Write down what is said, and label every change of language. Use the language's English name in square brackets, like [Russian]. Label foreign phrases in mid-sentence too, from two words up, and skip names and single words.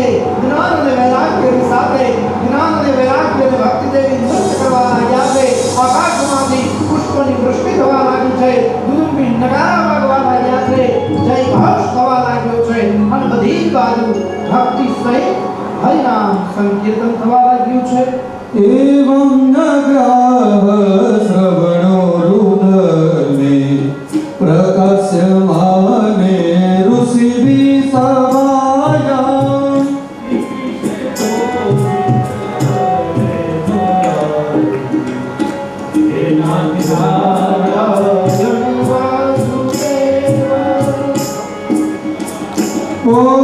[Gujarati] જ્ઞાન અને વૈરાગ્યની સાથે જ્ઞાન અને વૈરાગ્ય અને ભક્તિ દેવી નૃત્ય કરવા લાગ્યા છે. આકાશમાંથી પુષ્પની વૃષ્ટિ થવા લાગી છે. દુદુંબી નગારા વાગવા લાગ્યા છે. જય ઘોષ થવા લાગ્યો છે અને બધી જ બાજુ ભક્તિ સહિત હરિનામ સંકીર્તન થવા લાગ્યું છે. [Sanskrit] एवं नग्राह श्रवणो रुदने प्रकाश्यमाने ऋषिभिः सभायाम् ओ